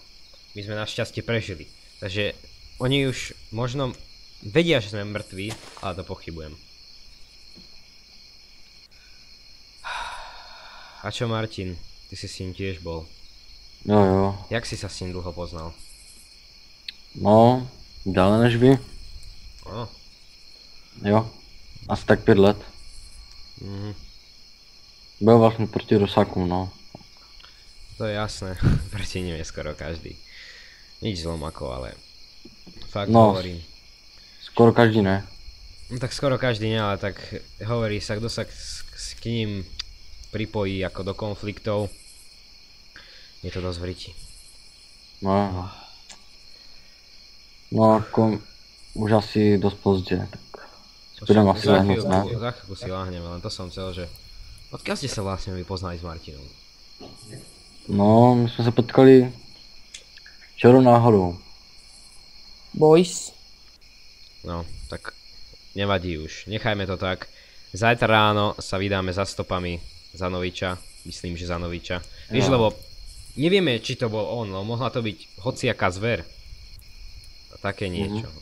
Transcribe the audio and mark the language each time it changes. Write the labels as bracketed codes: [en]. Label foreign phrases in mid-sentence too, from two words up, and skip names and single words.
[sk] My sme našťastie prežili. Takže oni už možno vedia, že sme mŕtvi, ale to pochybujem. A čo Martin? Ty si s ním tiež bol. [cs] Jo. [sk] Jak si sa s ním dlho poznal? [cs] No, dále než vy. No. Jo. Asi tak 5 let. Bojoval jsem proti Rusákům, no. [sk] To je jasné. Proti nim je skoro každý. Nič zlomako, ale fakt No. hovorím. [cs] Skoro každý ne. [sk] No tak skoro každý nie, ale tak hovorí sa, kto sa k ním pripojí ako do konfliktov. Je to dosť v riti. [cs] No. No jako už asi dost pozdě, tak budeme asi lehnout, ne? [sk] Za chvíľku si láhneme, len to som chcel, že odkiaľ ste sa vlastne vy poznali s Martinom? [cs] No, my jsme se potkali včera náhodou. Boys. [sk] No, tak nevadí už, nechajme to tak. Zajtra ráno sa vydáme za stopami za Noviča, myslím, že za Noviča. Vieš, [cs] Jo. [sk] lebo nevieme, či to bol on, no mohla to byť hociaká zver. A také niečo, no.